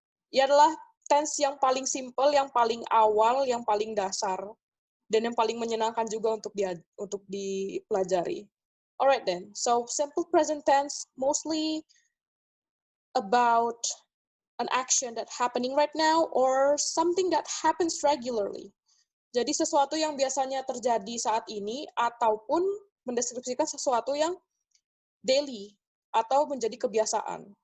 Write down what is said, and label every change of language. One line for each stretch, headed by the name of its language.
Indonesian: Ia adalah tense yang paling simple, yang paling awal, yang paling dasar, dan yang paling menyenangkan juga untuk dipelajari.
English: Alright then, so simple present tense mostly about an action that happening right now or something that happens regularly.
Indonesian: Jadi sesuatu yang biasanya terjadi saat ini ataupun mendeskripsikan sesuatu yang daily atau menjadi kebiasaan.